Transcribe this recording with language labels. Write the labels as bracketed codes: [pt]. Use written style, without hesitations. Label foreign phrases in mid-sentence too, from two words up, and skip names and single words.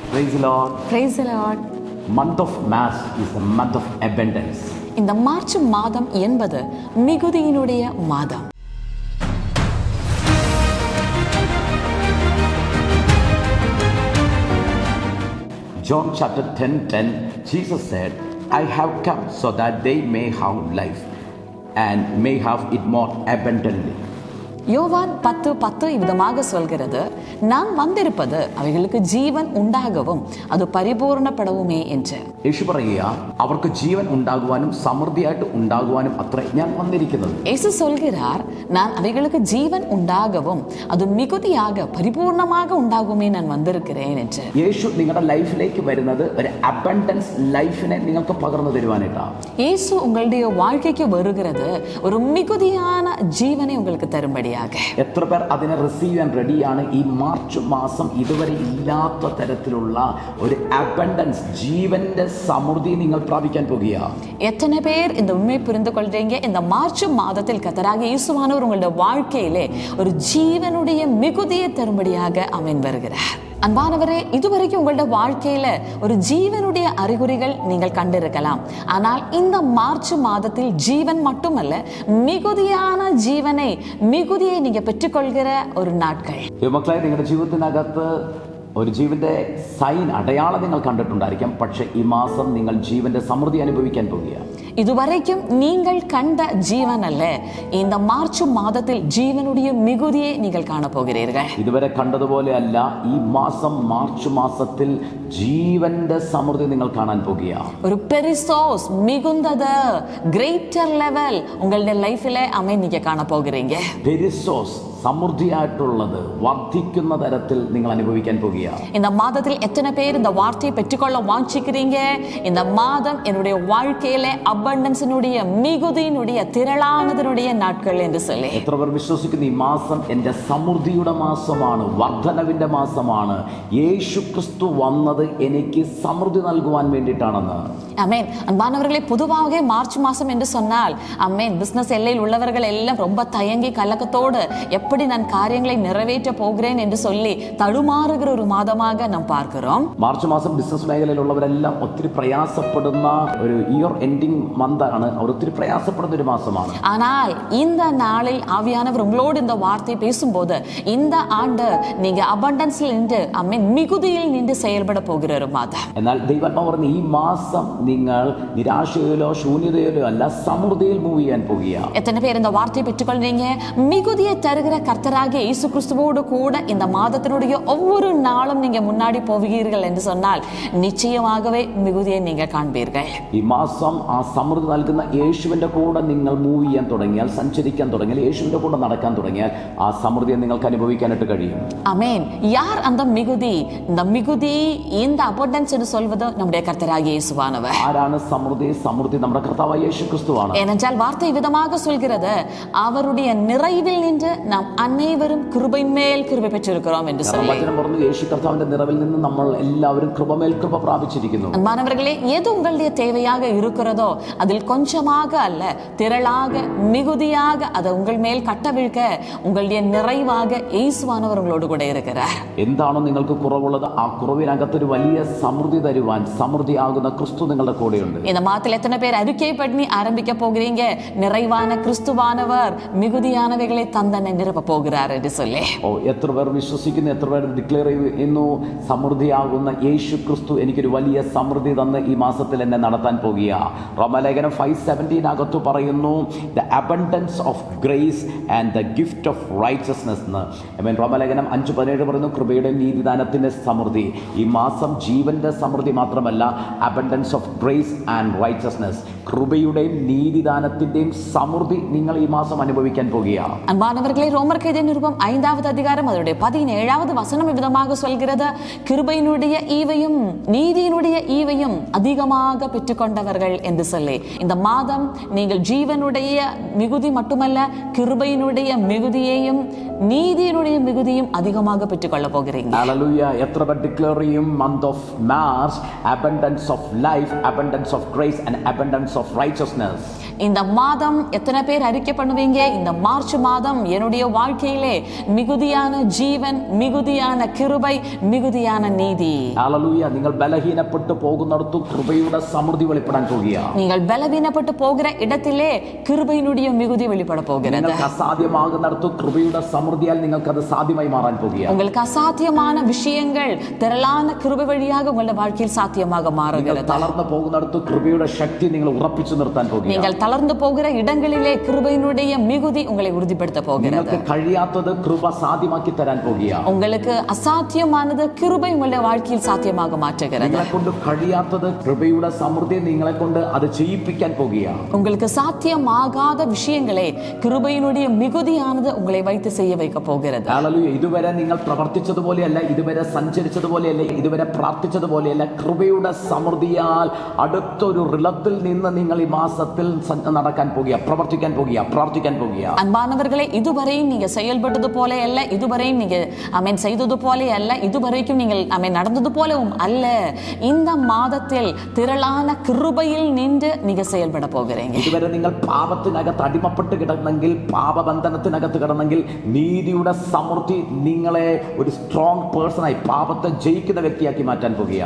[en] Praise the Lord. Praise the Lord. Month of March is the month of abundance. [ta] இந்த மார்ச் மாதம் என்பது மிகுதியினுடைய மாதம். [en] John chapter 10:10, Jesus said, I have come so that they may have life and may have it more abundantly. [ta] யோவான் 10:10 இவ்விதமாக சொல்கிறது, நான் வந்திருப்பது அவைகளுக்கு ஜீவன் உண்டாகவும் அது பரிபூர்ணப்படவுமே என்று. [ml] യേശു പറയുക, അവർക്ക് ജീവൻ ഉണ്ടാകുവാനും സമൃദ്ധിയായിട്ട് ഉണ്ടാകുവാനും അത്രേ ഞാൻ വന്നിരിക്കുന്നത്. [ta] இயேசு சொல்கிறார், நான் அவைகளுக்கு ஜீவன் உண்டாகவும் அது மிகுதியாக பரிபூர்ணமாக உண்டாகுமே நான் வந்திருக்கிறேன் என்று. [ml] യേശു നിങ്ങളുടെ ലൈഫിലേക്ക് വരുന്നത് ഒരു അബണ്ടൻസ് ലൈഫിനെ നിങ്ങൾക്ക് പകർന്നു തരുവാനായിട്ടാണ്. [ta] இயேசு உங்களுடைய வாழ்க்கைக்கு வருகிறது ஒரு மிகுதியான ஜீவனை உங்களுக்கு தரும்படி. [ml] എത്ര പേർ അതിനെ റിസീവ് ചെയ്യാൻ റെഡിയാണ്? ഈ മാർച്ച് മാസം ഇതുവരെ ഇല്ലാത്ത തരത്തിലുള്ള ഒരു അബണ്ടൻസ്, ജീവന്റെ സമൃദ്ധി നിങ്ങൾ പ്രാപിക്കാൻ പോകുകയാണ്. [ta] எத்தனை பேர் இந்த உண்மையை புரிந்து கொள்றீங்க? இந்த மார்ச் மாதத்தில் கர்த்தராகிய இயேசுவானவர் உங்களுடைய வாழ்க்கையிலே ஒரு ஜீவனுடைய மிகுதியை தரும்படியாக ஆமென் வருகிறார். அன்பானவரே, இதுவரைக்கும் உங்களுடைய வாழ்க்கையில ஒரு ஜீவனுடைய அறிகுறிகள் நீங்கள் கண்டிருக்கலாம். ஆனால் இந்த மார்ச் மாதத்தில் ஜீவன் மட்டுமல்ல, மிகுதியான மிகுதியை நீங்க பெற்றுக்கொள்கிற ஒரு நாட்கள். [ml] മക്കളെ, നിങ്ങളുടെ ജീവിതത്തിനകത്ത് ഒരു ജീവന്റെ സൈൻ, അടയാളം നിങ്ങൾ കണ്ടിട്ടുണ്ടായിരിക്കാം. പക്ഷെ ഈ മാസം നിങ്ങൾ ജീവന്റെ സമൃദ്ധി അനുഭവിക്കാൻ പോകുകയാണ്. [ta] இதுவரைக்கும் நீங்கள் கண்ட ஜீவன் அல்ல, இந்த மார்ச் மாதத்தில் ஜீவனுடைய மிகுதியை நீங்கள் காண போகிறீர்கள். [ml] ഇതുവരെ കണ്ടതുപോലെ അല്ല, ഈ മാസം മാർച്ച് മാസത്തിൽ ജീവന്റെ സമൃദ്ധി നിങ്ങൾ കാണാൻ പോകുകയാണ്. [ta] ஒரு பெரிசோஸ் மிகுந்தது, [en] greater level [ta] உங்களுடைய லைஃப்ல நீங்க காண போகிறீங்க. பெரிசோஸ், [ml] സമൃദ്ധിയായിട്ടുള്ളത് വർദ്ധിക്കുന്ന തരത്തിൽ നിങ്ങൾ അനുഭവിക്കാൻ പോകുകയാണ്. [ta] இந்த மாதத்தில் எத்தனை பேர் இந்த வார்த்தையை பெற்றுக்கொள்ள வாஞ்சிக்கிறீங்க? இந்த மாதம் என்னுடைய வாழ்க்கையில அபண்டன்ஸினுடைய மிகுதியினுடைய திரளானதினுடைய நாட்கள் என்று சொல்லி [ml] എത്ര പേർ വിശ്വസിക്കുന്നു ഈ മാസം എൻ്റെ സമൃദ്ധിയുടെ മാസമാണ്, വർദ്ധനവിന്റെ മാസമാണ്, യേശുക്രിസ്തു വന്നത് എനിക്ക് സമൃദ്ധി നൽകുവാൻ വേണ്ടിയിട്ടാണെന്ന്? [ta] ஆமென். அன்பானவர்களே, பொதுவாக மார்ச் மாதம் என்று சொன்னால் ஆமென், பிசினஸ் எல்லையில் உள்ளவர்கள் எல்லாம் ரொம்ப தயங்கி கலக்கத்தோடு எப்படி நான் காரியங்களை நிறைவேற்ற போகிறேன் என்று சொல்லி தடுமாறுகிற ஒரு மாதமாக நாம் பார்க்கிறோம். [ml] മാർച്ച് മാസം ബിസിനസ് മേഖലയിലുള്ളവരെല്ലാം ഒത്തിരി പ്രയാസപ്പെടുന്ന ഒരു [en] year ending [ml] മന്താണ്. അവർ ഒത്തിരി പ്രയാസപ്പെടുന്ന ഒരു മാസമാണ്. [ta] ஆனால் இந்த நாளில் ஆவியானவர் உங்களோடு இந்த வார்த்தை பேசும்போது, இந்த ஆண்டு நீங்க அபண்டன்ஸ்ல நின்று ஆமென், மிகுதியில் நின்று செயல்பட போகிற ஒரு மாதம். [ml] എന്നാൽ ദൈവാത്മാവ് പറഞ്ഞു, ഈ മാസം നിങ്ങൾ നിരാശയിലോ ശൂന്യതയിലോ അല്ല, സമൃദ്ധിയിൽ മൂവ് ചെയ്യാൻ പോകുകയാണ്. [ta] எத்தனை பேர் இந்த வார்த்தையை பெற்றுக்கொள்றீங்க? மிகுதியை தருகிற கர்த்தராகிய இயேசு கிறிஸ்துவோடு கூட இந்த மாதத்தினுடைய ஒவ்வொரு நாளும் நீங்க முன்னாடி போவீர்கள் என்று சொன்னால் நிச்சயமாகவே மிகுதியை நீங்க காண்பீர்கள். [ml] ഈ മാസം ആ സമൃദ്ധി നൽകുന്ന യേശുവിന്റെ കൂടെ നിങ്ങൾ മൂവ് ചെയ്യാൻ തുടങ്ങിയാൽ, സഞ്ചരിക്കാൻ തുടങ്ങിയാൽ, യേശുവിന്റെ കൂടെ നടക്കാൻ തുടങ്ങിയാൽ ആ സമൃദ്ധിയെ നിങ്ങൾക്ക് അനുഭവിക്കാനായിട്ട് കഴിയും. [ta] ஆமென். யார் அந்த மிகுதி? இந்த மிகுதி, இந்த அபண்டன்ஸ் என்று சொல்வது நம்முடைய கர்த்தராகிய இயேசுவானவர். [ml] ആരാണ് സമൃദ്ധി? സമൃദ്ധി നമ്മുടെ കർത്താവായ യേശു ക്രിസ്തുവാണ്. [ta] ஏனென்றால் வார்த்தை விதமாக சொல்கிறது, அவருடைய நிறைவில் நின்று நாம் அனைவரும் கிருபையின் மேல் கிருபை பெற்றிருக்கிறோம் என்று சொல்லி. [ml] വചനം പറഞ്ഞു, യേശു കർത്താവിന്റെ നിറവിൽ നിന്ന് നമ്മൾ എല്ലാവരും കൃപമേൽ കൃപ പ്രാപിച്ചിരിക്കുന്നു. [ta] அன்பானவர்களே, எது உங்களுடைய தேவையாக இருக்கிறதோ அதில் கொஞ்சமாக அல்ல, திரளாக மிகுதியாக அதை உங்கள் மேல் கட்டவிழ்க்க உங்களுடைய நிறைவாக இயேசுவானவர் உங்களோடு கூட இருக்கிறார். [ml] എന്താണോ നിങ്ങൾക്ക് കുറവുള്ളത്, ആ കുറവിനകത്തൊരു വലിയ സമൃദ്ധി തരുവാൻ സമൃദ്ധിയാകുന്ന ക്രിസ്തു നിങ്ങളുടെ കൂടെയുണ്ട്. [ta] இந்த மாதத்தில் எத்தனை பேர் அறிக்கை பண்ணி ஆரம்பிக்க போகிறீங்க? நிறைவான கிறிஸ்துவானவர் மிகுதியானவைகளை தந்தனை நிரப்ப போகிறார் என்று சொல்லி. [ml] എത്ര പേർ വിശ്വസിക്കുന്നു? എത്ര പേർ ഡിക്ലെയർ ചെയ്യുന്നു, സമൃദ്ധിയാകുന്ന യേശു ക്രിസ്തു എനിക്കൊരു വലിയ സമൃദ്ധി തന്ന് ഈ മാസത്തിൽ എന്നെ നടത്താൻ പോകുക. റോമലേഖനം 5:17 അകത്ത് പറയുന്നു, [en] the abundance of grace and the gift of righteousness [ml] എന്ന്. റോമലേഖനം 5:17 പറയുന്നു, കൃപയുടെ നീതിദാനത്തിന്റെ സമൃദ്ധി. ഈ മാസം ജീവന്റെ സമൃദ്ധി മാത്രമല്ല, [en] abundance of grace and righteousness, [ml] കൃപയുടെയും നീതിദാനത്തിന്റെയും സമൃദ്ധി നിങ്ങൾ ഈ മാസം അനുഭവിക്കാൻ പോകുകയാണ്. [ta] அன்பானவர்களே, ரோமர் கடித நிருபம் 5வது அதிகாரம் அதனுடைய 17வது வசனம் விதமாக சொல்கிறது, கிருபையினுடைய ஈவையும் நீதியினுடைய ஈவையும் அதிகமாக பெற்றுக்கொண்டவர்கள் என்று சொல்லி. இந்த மாதம் நீங்கள் ஜீவனுடைய மிகுதி மட்டுமல்ல, கிருபையினுடைய மிகுதியையும் நீதியினுடைய மிகுதியும் அதிகமாக பெற்றுக்கொள்ள போகிறீங்க. [ml] ഹല്ലേലൂയ. എത്ര പേർ ഡിക്ലെയർ ചെയ്യും? [en] month of March, abundance of life, abundance of grace and abundance of righteousness. [ta] இந்த மாதம் எத்தனை பேர் அறிக்கை பண்ணுவீங்க, இந்த மார்ச் மாதம் என்னுடைய வாழ்க்கையிலே மிகுதியான ஜீவன், மிகுதியான கிருபை, மிகுதியான நீதி. [ml] ഹല്ലേലൂയ. നിങ്ങൾ ബലഹീനപ്പെട്ടു പോകുന്നിടത്തു കൃപയുടെ സമൃദ്ധി വെളിപ്പെടാൻ പോകുക. [ta] நீங்கள் பலவீனப்பட்டு போகிற இடத்திலே கிருபையினுடைய மிகுதி வெளிப்பட போகிறது. [ml] നിങ്ങൾക്ക് അസാധ്യമാകുന്നിടത്തു കൃപയുടെ സമൃദ്ധിയാൽ നിങ്ങൾക്ക് അത് സാധ്യമായി മാറാൻ പോകുക. [ta] உங்களுக்கு அசாத்தியமான விஷயங்கள் திரளான கிருபை வழியாக உங்களுடைய வாழ்க்கையில் சாத்தியமாக மாறுகிறது. [ml] തളർന്നു പോകുന്നിടത്തു കൃപയുടെ ശക്തി നിങ്ങൾ ഉറപ്പിച്ചു നിർത്താൻ പോകുക. [ta] நீங்கள் தளர்ந்து போகிற இடங்களிலே கிருபையினுடைய மிகுதி உங்களை உறுதிப்படுத்த போகிறது. [ml] നിങ്ങൾക്ക് കഴിയാത്തത് കൃപ സാധ്യമാക്കി തരാൻ പോകുക. [ta] உங்களுக்கு அசாத்தியமானது கிருபை உங்களுடைய வாழ்க்கையில் சாத்தியமாக மாற்றுகிறது. [ml] നിങ്ങളെ കൊണ്ട് കഴിയാത്തത് കൃപയുടെ സമൃദ്ധി നിങ്ങളെ കൊണ്ട് അത് ചെയ്യിപ്പിക്കാൻ പോകുക. [ta] உங்களுக்கு சாத்தியமாகாத விஷயங்களை கிருபையினுடைய மிகுதியானது உங்களை வைத்து செய்ய வைக்க போகிறது. [ml] ഹല്ലേലൂയ. ഇതുവരെ നിങ്ങൾ പ്രവർത്തിച്ചതുപോലെയല്ല, ഇതുവരെ സഞ്ചരിച്ചതുപോലെയല്ല, ഇതുവരെ പ്രാർത്ഥിച്ചതുപോലെയല്ല. കൃപയുടെ സമൃദ്ധിയാൽ അടുത്തൊരു റിലത്തിൽ നിന്ന് നിങ്ങൾ ഈ മാസത്തിൽ നടക്കാൻ പോകുക, പ്രവർത്തിക്കാൻ പോകുക, പ്രാർത്ഥിക്കാൻ പോകുക. [ta] அன்பானவர்களே, இதுவரையும் நீங்க செயல்பட்டது போல அல்ல, இதுவரையும் நீங்க செய்தது போல அல்ல, இதுவரைக்கும் நீங்கள் நடந்தது போலவும் அல்ல. இந்த மாதத்தில் திரளான கிருபையில் நின்று நீங்க செயல்பட போகிறீங்க. [ml] ഇതുവരെ നിങ്ങൾ പാപത്തിനകത്ത് അടിമപ്പെട്ട് കിടന്നെങ്കിൽ, പാപബന്ധനത്തിനകത്ത് കിടന്നെങ്കിൽ, നീതിയുടെ സമൃദ്ധി നിങ്ങളെ ഒരു [en] strong personആയി [ml] പാപത്തെ ജയിക്കുന്ന വ്യക്തിയാക്കി മാറ്റാൻ പോകുക.